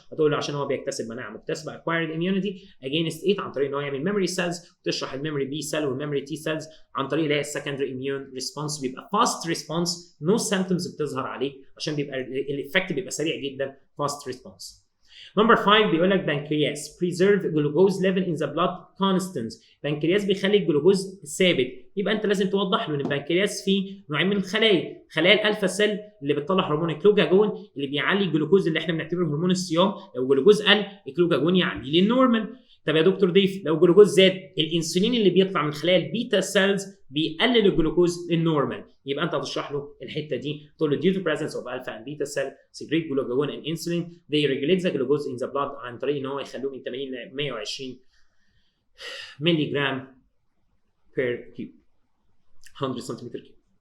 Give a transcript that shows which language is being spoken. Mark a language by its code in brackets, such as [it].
[ar] هتقول له عشان هو بيكتسب مناعه مكتسبه [en] acquired immunity against it [ar] عن طريق ان هو يعمل memory cells، وتشرح الميموري بي سيل والميموري تي سيلز عن طريق اللي هي السكندري immune response. بيبقى [en] fast response no symptoms [ar] بتظهر عليه، عشان بيبقى الايفكت بيبقى سريع جدا [en] fast response. [ar] نمبر 5 بيقول لك بنكرياس [en] preserve glucose level in the blood constant. [ar] بنكرياس بيخلي الجلوكوز ثابت. يبقى انت لازم توضح له ان البنكرياس فيه نوعين من الخلايا، خلايا الالفا سيل اللي بتطلع هرمون الجلوكاجون اللي بيعلي الجلوكوز اللي احنا بنعتبره هرمون الصيام. لو الجلوكوز قل الجلوكاجون يعلي للنورمال. طب يا دكتور ضيف لو الجلوكوز زاد، الانسولين اللي بيطلع من خلايا البيتا سيلز بيقلل الجلوكوز للنورمال. يبقى انت هتشرح له الحته دي تقول له [en] due to presence of alpha and beta cell secrete glucagon and insulin they regulate the glucose in the blood [ar] عن طريق ان هو يخلوه من 80 ل 120 مللي جرام [en] per cube [ar] 100 سنتيمتر كيوب.